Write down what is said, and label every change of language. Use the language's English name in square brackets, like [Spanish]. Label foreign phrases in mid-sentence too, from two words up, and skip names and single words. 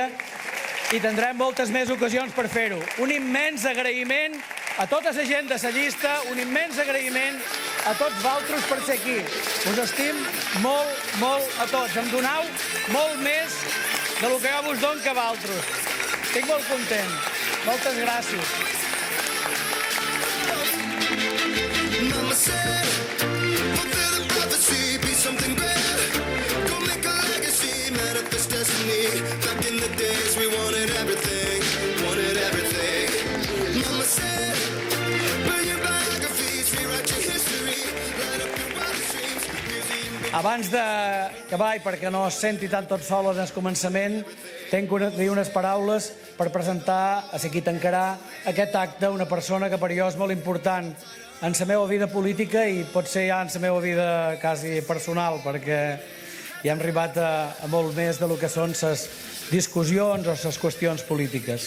[Catalan] I tindrem moltes més ocasions per fer-ho. Un immens agraïment a tota la gent de la llista, un immens agraïment a tots vosaltres per ser aquí. Us estim molt, molt a tots. Em donau molt més del que jo vos dono que a vosaltres. Estic molt content. Moltes gràcies. [English] Mama said, fulfill the prophecy, be something great. Go make a legacy, manifest destiny. Back in the days we wanted everything, wanted everything. Mama said, burn your biographies, rewrite your history, light up your wildest dreams. [Catalan] Abans d'acabar, i perquè no es senti tant tot sol en el començament, tenc de dir unes paraules per presentar a qui tancarà aquest acte, una persona que per jo és molt important en la meva vida política i potser ja en la meva vida quasi personal, perquè ja hem arribat a molt més del que són les discussions o les qüestions polítiques.